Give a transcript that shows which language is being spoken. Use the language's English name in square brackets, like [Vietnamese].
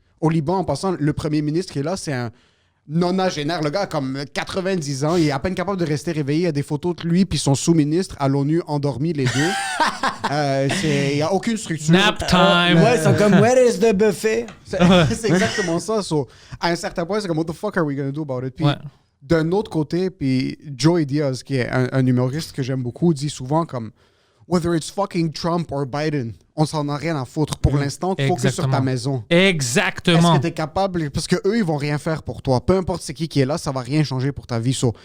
[French] Au Liban, en passant, le premier ministre qui est là, c'est un nonagénaire. Le gars a comme 90 ans. Il est à peine capable de rester réveillé. Il y a des photos de lui puis son sous-ministre à l'ONU endormis, les deux. Il n'y a aucune structure. [English] Nap time! [French] Ouais, ils sont comme, [English] where is the buffet? [French] C'est exactement ça. À un certain point, c'est comme, [English] what the fuck are we going to do about it? [French] Puis, d'un autre côté, puis Joey Diaz, qui est un humoriste que j'aime beaucoup, dit souvent comme, [English] whether it's fucking Trump or Biden, [French] on s'en a rien à foutre. Pour l'instant, focus sur ta maison. Exactement. Est-ce que tu es capable... Parce qu'eux, ils vont rien faire pour toi. Peu importe c'est qui est là, ça va rien changer pour ta vie.